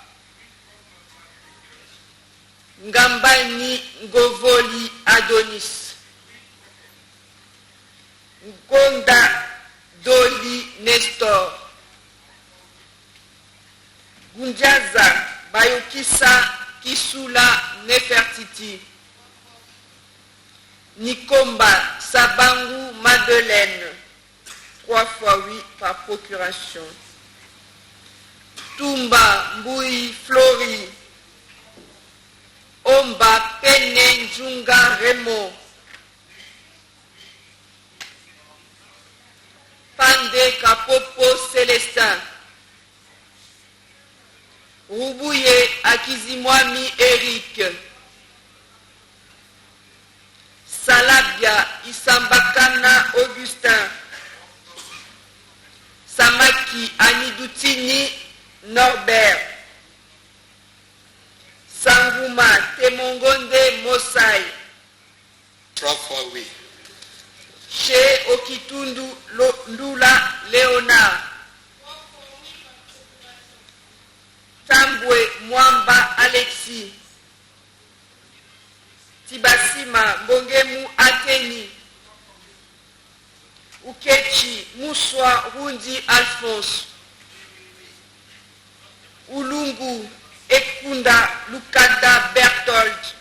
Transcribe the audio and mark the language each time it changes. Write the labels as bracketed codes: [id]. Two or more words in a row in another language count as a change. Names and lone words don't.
[fr] Ngambani Ngovoli Adonis, Ngonda Doli Nestor, Gunjaza Bayokisa Kisula Nefertiti, Nikomba Sabangu Madeleine, 3 fois oui par procuration. Tumba Mboui Flori, Omba Pene Njunga Raymond, Pande Kapopo Célestin, Roubouye Akizimwami Eric, Salabia Isambakana Augustin, Samaki Anidutini Norbert, Sanguma Temongonde Mosai, 3 fois oui. Chez Okitundu Ndula Léonard, Tambwe Mwamba Alexis, Tibasima Mbongemu Ateni, Ukechi Moussoua Rundi Alphonse, Ulungu Ekunda Lukada Berthold,